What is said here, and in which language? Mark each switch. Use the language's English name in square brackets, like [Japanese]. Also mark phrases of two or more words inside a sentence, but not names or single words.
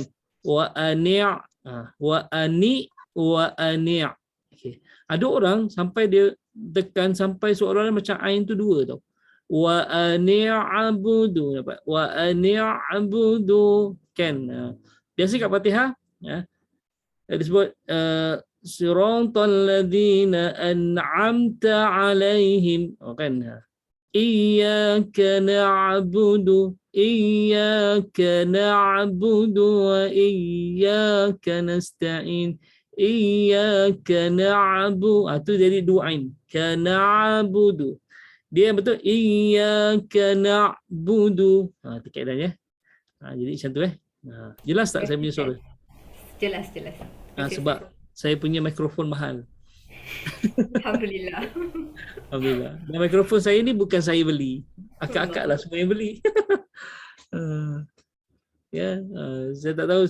[Malay] Wa'ani'. Wa'ani'. Okey. Ada orang sampai dia tekan sampai seolah-olah macam ain tu dua tau. [Arabic] وأنعبد, [Malay] dapat [Arabic] وأنعبد [Malay] kan. Biasa kat Fatihah disebut [Arabic] صراط الذين أنعمت عليهم [Malay] kan. [Arabic] إياك نعبد وإياك نستعين. إياك نعبد, [Malay] tu jadi du'ain. [Arabic] ك نعبد. [Malay] Dia betul [Arabic] إياك نعبد. [Malay] Itu kaedahnya. Jadi macam tu Jelas tak saya punya suara? Jelas. Sebab saya punya mikrofon mahal. Alhamdulillah. Dan mikrofon saya ni bukan saya beli. Akak-akak lah semua yang beli. Saya tak tahu.